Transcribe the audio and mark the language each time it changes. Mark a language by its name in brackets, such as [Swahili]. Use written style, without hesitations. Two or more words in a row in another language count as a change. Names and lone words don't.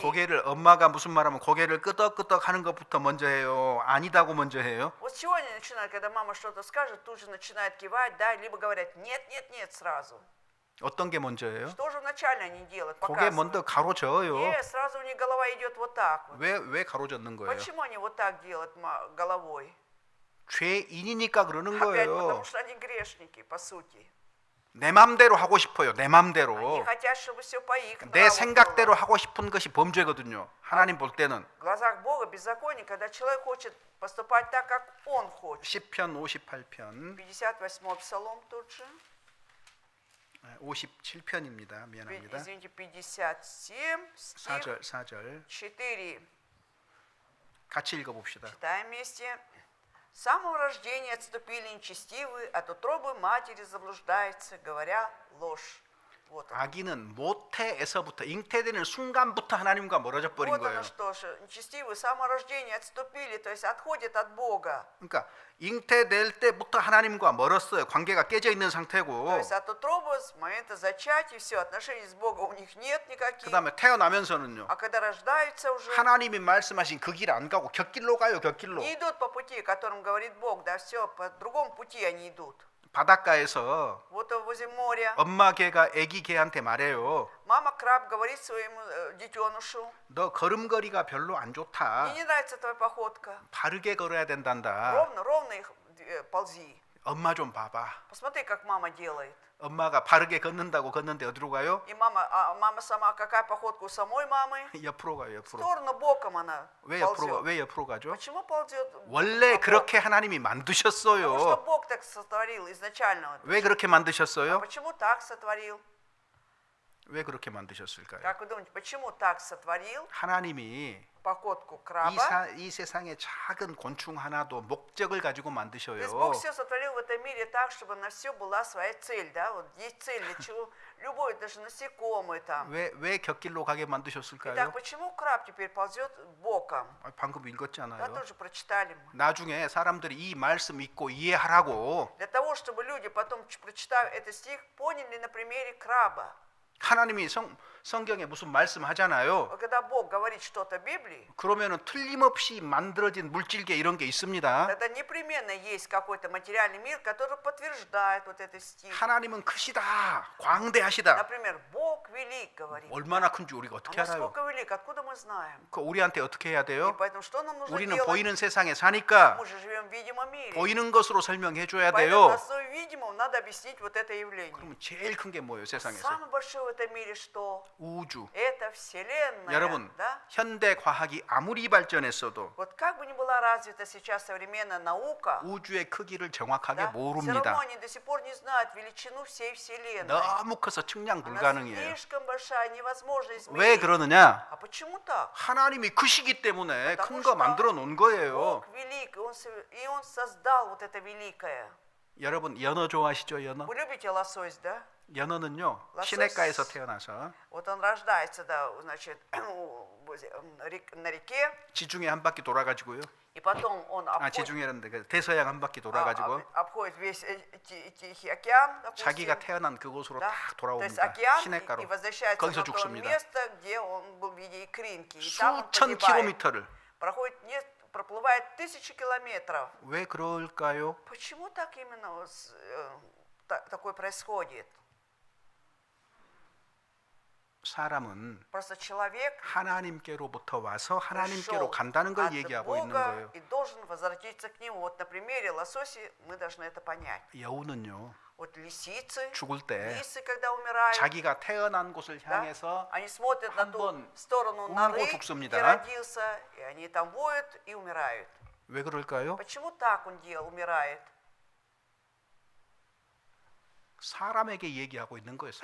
[Korean] 고개를 엄마가 무슨 말하면 고개를 끄덕끄덕 하는 것부터 먼저 해요. 아니다고 먼저 해요. [Russian] Вот с чего они начинают, когда мама что-то скажет, тут же начинает кивать, да, либо говорят нет, нет, нет сразу. [Korean] 어떤 게 먼저예요? [Russian] Что же вначале они делают? [Korean] 고개 [Russian] Показывают. [Korean] 먼저 가로져요. [Russian] Нет, сразу у них голова идет вот так вот. [Korean] 왜 가로젓는 거예요? [Russian] Почему они вот так делают головой? [Korean] 죄인이니까 그러는 [Russian] Опять [Korean] 거예요. [Russian] потому что они грешники, по сути. [Korean] 내 맘대로 하고 싶어요. 내 [Russian] Они [Korean] 맘대로. [Russian] хотят, чтобы все по их [Korean] 내 [Russian] нраву [Korean] 생각대로 [Russian] было. [Korean] 하고 싶은 것이 범죄거든요. 하나님 볼 때는. [Russian] В глазах Бога беззаконие, когда человек хочет поступать так, как он хочет. [Korean] 10편 58편 [Russian] 58-й псалом тут же. [Korean] 57편입니다. 미안합니다. [Russian] Извините, 57, стих [Korean] 4절 [Russian] 4. [Korean] 같이 읽어봅시다. [Russian] Читаем вместе. С самого рождения отступили нечестивые, от утробы матери заблуждается, говоря ложь. Вот оно. [Korean] 아기는 모태에서부터 잉태되는 순간부터 하나님과 멀어져 버린 [Russian] Вот [Korean] 거예요. [Russian] оно что ж, нечестивые с самого рождения отступили, то есть отходят от Бога. [Korean] 그러니까 잉태될 때부터 하나님과 멀었어요. 관계가 깨져 있는 [Russian] То [Korean] 상태고 [Russian] есть от утробы, с момента зачатия, все, отношений с Богом у них нет никаких. [Korean] 그다음에 태어나면서는요. [Russian] А когда рождаются уже, [Korean] 하나님이 말씀하신 그 길 안 가고 곁길로 가요. 곁길로. [Russian] не идут по пути, о котором говорит Бог, да, все, по другому пути они идут. [Korean] 바닷가에서 [Russian] Вот возле моря. [Korean] 엄마 개가 아기 개한테 말해요. [Russian] Мама краб говорит своему детенышу, [Korean] 너 걸음걸이가 별로 안 [Russian] мне [Korean] 좋다. [Russian] не нравится твоя походка. [Korean] 바르게 걸어야 된단다. [Russian] Ровно их ползи. [Korean] 엄마 좀 봐봐. [Russian] Посмотри, как мама делает. [Korean] 엄마가 바르게 걷는다고 걷는데 어디로 가요? [Russian] И мама сама, какая походка у самой мамы? [Korean] 옆으로 가요. [Russian] В [Korean] 옆으로. [Russian] сторону боком она ползет. [Korean] 왜 옆으로 가죠? [Russian] Почему ползет? [Korean] 원래 [Russian] боком? [Korean] 그렇게 하나님이 [Russian] Потому что [Korean] 만드셨어요. [Russian] Бог так сотворил изначально. [Korean] 왜 그렇게 [Russian] А [Korean] 만드셨어요? [Russian] почему так сотворил? [Korean] 왜 그렇게 만드셨을까요? [Russian] Как вы думаете, почему так сотворил [Korean] 하나님이 [Russian] походку краба? [Korean] 이 세상의 작은 곤충 하나도 목적을 가지고 [Russian] То [Korean] 만드셔요. [Russian] есть Бог все сотворил в этом мире так, чтобы на все была своя цель, да? Вот есть цель для чего? Любой, даже насекомые там. [Korean] 왜 곁길로 가게 [Russian] Итак, [Korean] 만드셨을까요? [Russian] почему краб теперь ползет боком? [Korean] 방금 [Russian] Да, [Korean] 읽었잖아요. [Russian] тоже прочитали мы. [Korean] 나중에 사람들이 이 말씀 읽고 이해하라고 [Russian] Для того, чтобы люди потом, прочитав этот стих, поняли на примере краба. [Korean] 하나님이 성경에 무슨 말씀하잖아요. [Russian] Когда Бог говорит что-то в Библии, [Korean] 그러면은 틀림없이 만들어진 물질계 이런 게 있습니다. [Russian] тогда непременно есть какой-то материальный мир, который подтверждает вот этот стих. [Korean] 하나님은 크시다, 광대하시다. [Russian] Например, Бог велик, говорит. [Korean] 얼마나 큰지 우리가 [Russian] А [Korean] 어떻게 알아요? [Russian] насколько велик, откуда мы знаем? [Korean] 그 우리한테 어떻게 해야 [Russian] И [Korean] 돼요? [Russian] поэтому что нам нужно [Korean] 우리는 [Russian] делать? [Korean] 보이는 세상에 사니까 [Russian] Мы же живем в видимом мире. [Korean] 보이는 것으로 설명해 줘야 [Russian] Поэтому [Korean] 돼요. [Russian] на основе видимого надо объяснить вот это явление. [Korean] 그러면 제일 큰 게 뭐예요, 세상에서? [Russian] Самое большое в этом мире что? [Korean] 우주. [Russian] Это Вселенная. [Korean] 여러분, [Russian] Да? [Korean] 현대 과학이 아무리 발전했어도 [Russian] Вот как бы ни была развита сейчас современная наука, [Korean] 우주의 크기를 정확하게 [Russian] да, все равно [Korean] 모릅니다. [Russian] они до сих пор не знают величину всей Вселенной. [Korean] 너무 커서 측량 [Russian] Она [Korean] 불가능해요. [Russian] слишком большая, невозможно [Korean] 왜 [Russian] измерить. [Korean] 그러느냐? [Russian] А почему так? [Korean] 하나님이 크시기 때문에 [Russian] Потому [Korean] 큰 거 [Russian] что [Korean] 만들어 놓은 거예요. [Russian] Бог велик, и Он создал вот это великое. [Korean] 여러분 연어 좋아하시죠? 연어? [Russian] Вы любите лосось, да? [Korean] 연어는요 [Russian] лосось. [Korean] 시냇가에서 태어나서 [Russian] Вот он рождается, да, значит, на реке, [Korean] 지중해 한 바퀴 돌아가지고요. [Russian] и потом он [Korean] 아, [Russian] обходит, [Korean] 지중해라는데 그 대서양 한 바퀴 돌아가지고 [Russian] обходит весь Тихий океан, [Korean] 자기가 [Russian] допустим, [Korean] 태어난 그곳으로 [Russian] да? [Korean] 딱 [Russian] То есть [Korean] 돌아옵니다. [Russian] океан, [Korean] 시냇가로. [Russian] и возвращается [Korean] 거기서 [Russian] на то [Korean] 죽습니다. [Russian] место, где он был в виде икринки. И там он [Korean] 수천 [Russian] погибает. [Korean] 킬로미터를. [Russian] Проходит, проплывает 1000 километров. [Korean] 왜 그럴까요? [Russian] Почему так именно такое происходит? [Korean] 사람은 [Russian] Просто человек [Korean] 하나님께로부터 와서 하나님께로 [Russian] пришел [Korean] 간다는 걸 [Russian] от [Korean] 얘기하고 있는 [Russian] Бога [Korean] 거예요. [Russian] и должен возвратиться к Нему. Вот на примере лососи мы должны это понять. [Korean] 여우는요, [Russian] Вот лисицы, [Korean] 죽을 때 [Russian] лисы, когда умирают, [Korean] 자기가 태어난 곳을 [Russian] да, [Korean] 향해서 [Russian] они смотрят на ту [Korean] 한번 [Russian] сторону [Korean] 울고 [Russian] норы, [Korean] 죽습니다. [Russian] где родился, и они там воют и умирают. [Korean] 왜 그럴까요? [Russian] Почему так он делал, умирает? [Korean] 사람에게 얘기하고 있는 거예요.